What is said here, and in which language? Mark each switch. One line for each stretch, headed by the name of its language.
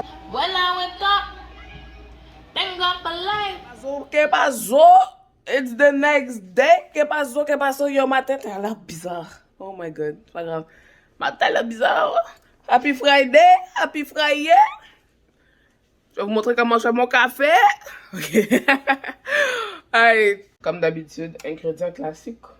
English: When I wake up, thank God for life.
Spanish: ¿Qué pasó?
English: It's the next day.
Spanish: ¿Qué pasó? ¿Qué pasó?
French: Yo, ma tête, elle a l'air bizarre.
English: Oh my god,
French: c'est pas grave. Ma tête, elle a l'air bizarre.
English: Happy Friday, happy Friday.
French: Je vais vous montrer comment je fais mon café. Ok. Allez, comme d'habitude, ingrédients classiques.